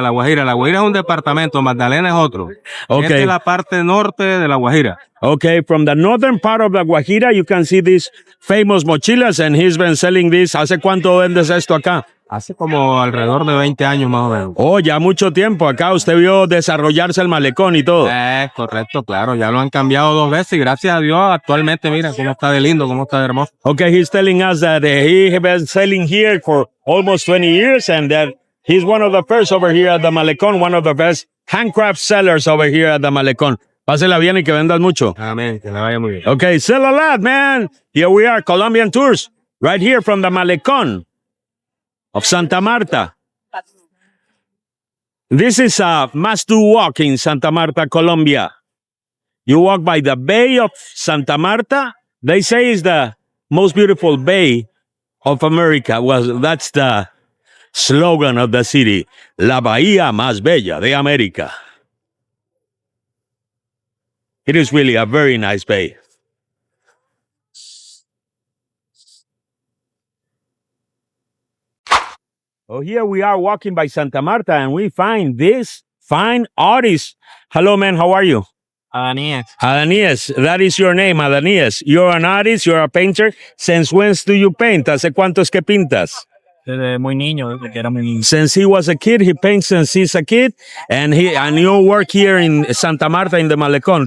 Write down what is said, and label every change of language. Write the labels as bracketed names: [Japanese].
[Spanish] La Guajira es un departamento, Magdalena es otro. Okay. Esta es la parte norte de La Guajira. [English] Okay, from the northern part of La Guajira, you can see these famous mochilas, and he's been selling this. [Spanish] ¿Hace cuánto vendes esto acá? Hace como alrededor de 20 años más o menos. Oh, ya mucho tiempo. Acá usted vio desarrollarse el malecón y todo. Correcto, claro. Ya lo han cambiado 2 veces y gracias a Dios actualmente mira cómo está de lindo, cómo está de hermoso. [English] Okay, he's telling us that he has been selling here for almost 20 years and that he's one of the first over here at the malecón, one of the best handcraft sellers over here at the malecón. [Spanish] Pásela bien y que vendas mucho. Amén, que le vaya muy bien. [English] Okay, sell a lot, man. Here we are, Colombian Tours, right here from the malecón of Santa Marta. This is a must-do walk in Santa Marta, Colombia. You walk by the Bay of Santa Marta. They say it's the most beautiful bay of America. Well, that's the slogan of the city. [Spanish] La bahía más bella de América. [English] It is really a very nice bay. Oh, here we are walking by Santa Marta, and we find this fine artist. Hello, man. How are you? Adanias, that is your name, Adanias. You're an artist, you're a painter. Since when do you paint? [Spanish] ¿Hace cuánto es que pintas? Desde muy niño, desde que era muy niño. [English] Since he was a kid, he paints since he's a kid, and you work here in Santa Marta in the Malecón.